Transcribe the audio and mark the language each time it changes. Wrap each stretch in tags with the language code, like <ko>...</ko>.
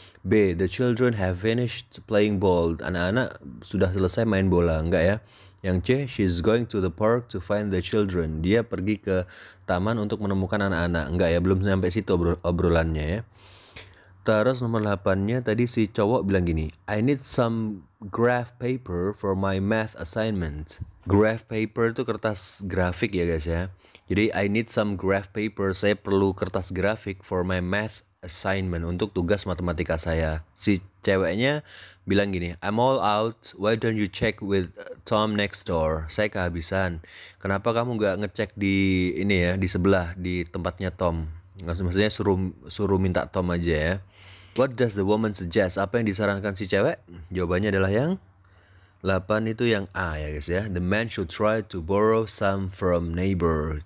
<en>B, the children have finished playing ball.</en> <id>Anak-anak sudah selesai main bola, enggak ya. Yang C,</id> <en>she's going to the park to find the children.</en> <id>Dia pergi ke taman untuk menemukan anak-anak, enggak ya. Belum sampai situ obrolannya ya. Terus nomor 8-nya tadi si cowok bilang gini,</id> <en>I need some graph paper for my math assignment.</en> <id>Graph paper itu kertas grafik ya guys ya. Jadi</id> <en>I need some graph paper,</en> <id>saya perlu kertas grafik</id> <en>for my math assignment,</en> <id>untuk tugas matematika saya. Si ceweknya bilang gini,</id> <en>I'm all out, why don't you check with Tom next door?</en> <id>Saya kehabisan. Kenapa kamu nggak ngecek di ini ya, di sebelah, di tempatnya Tom? Maksudnya suruh minta Tom aja ya.</id> <en>What does the woman suggest?</en> <id>Apa yang disarankan si cewek? Jawabannya adalah yang 8 itu yang A ya guys ya.</id> <en>The man should try to borrow some from neighbor.</en>